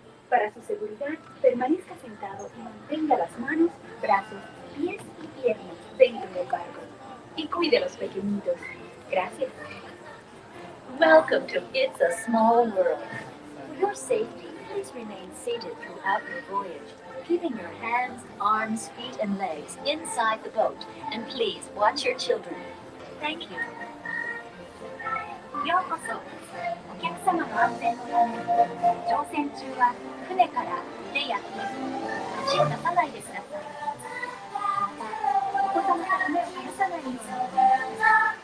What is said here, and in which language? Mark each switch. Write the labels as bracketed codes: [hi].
[es] Para su seguridad, permanezca sentado y mantenga las manos, brazos, pies y piernas dentro del barco. Y cuide a los pequeñitos. Gracias. [en] Welcome to It's a Small World. For your safety, please remain seated throughout your voyage, keeping your hands, arms, feet, and legs inside the boat, and please watch your children. Thank you. [ja] ようこそ。お客様の安全のため、乗船中は船から手や手を出さないでください。また、お子様から目を離さないように。